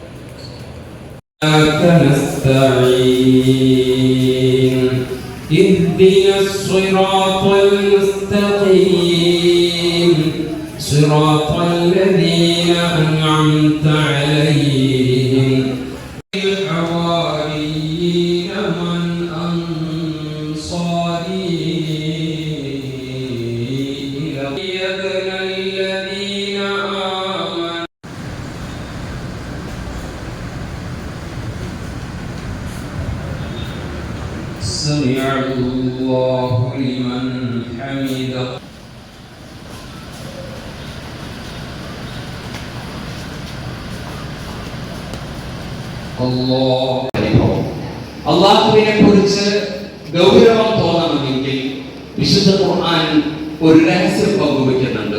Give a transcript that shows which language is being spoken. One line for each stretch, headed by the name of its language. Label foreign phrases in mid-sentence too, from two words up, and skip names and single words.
Arabic: نستعين اهدنا الصراط المستقيم صراط الذين أنعمت عليهم الحواريين من أنصاري إلى الذين آمنوا. سمع الله لمن حمده.
Malayalam: അള്ളാഹുവിനെ കുറിച്ച് ഗൗരവം തോന്നണമെങ്കിൽ വിശുദ്ധ ഖുർആൻ ഒരു രഹസ്യം പങ്കുവെക്കുന്നുണ്ട്.